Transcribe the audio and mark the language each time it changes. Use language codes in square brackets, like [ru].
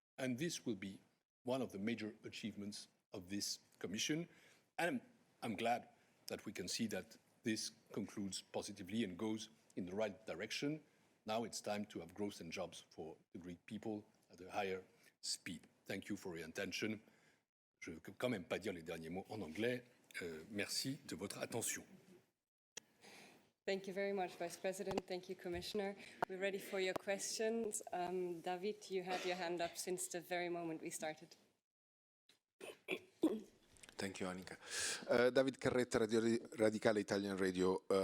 [en] And this will be one of the major achievements of this Commission. And I'm glad that we can see that this concludes positively and goes in the right direction. Now it's time to have growth and jobs for the Greek people at a higher speed. Thank you for your attention. [fr] Je ne vais quand même pas dire les derniers mots en anglais. Merci de votre attention. [en] Thank you very much, Vice President. Thank you, Commissioner. We're ready for your questions. David, you had your hand up since the very moment we started. Thank you, Annika. David Carretta, Radio Radicale Italian Radio.